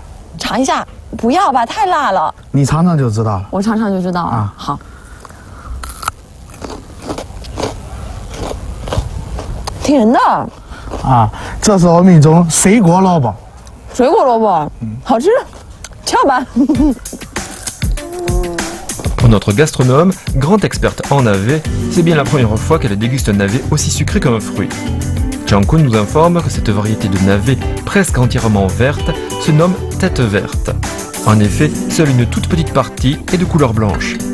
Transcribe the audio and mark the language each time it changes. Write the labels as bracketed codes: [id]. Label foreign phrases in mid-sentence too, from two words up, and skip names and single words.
[zh] 尝一下？不要吧，太辣了。你尝尝就知道了。我尝尝就知道啊。好。挺人的。啊，这是我们一种水果萝卜。水果萝卜，好吃，瞧吧。 [fr] Pour notre gastronome, grande experte en navet, c'est bien la première fois qu'elle déguste un navet aussi sucré qu'un fruit. Changkun nous informe que cette variété de navet presque entièrement verte se nomme tête verte. En effet, seule une toute petite partie est de couleur blanche.